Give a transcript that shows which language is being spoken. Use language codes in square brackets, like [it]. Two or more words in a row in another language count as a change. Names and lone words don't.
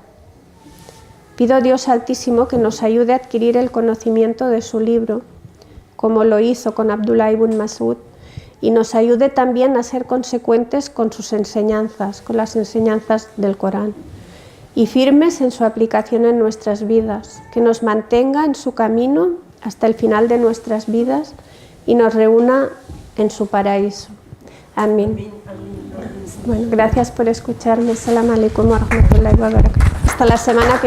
[es] Pido a Dios Altísimo que nos ayude a adquirir el conocimiento de su libro, como lo hizo con Abdullah ibn Mas'ud, y nos ayude también a ser consecuentes con sus enseñanzas, con las enseñanzas del Corán, y firmes en su aplicación en nuestras vidas, que nos mantenga en su camino hasta el final de nuestras vidas y nos reúna en su paraíso. Amén. Bueno, gracias por escucharme. [ar] السلام عليكم ورحمة الله وبركاته. [es] Hasta la semana que viene.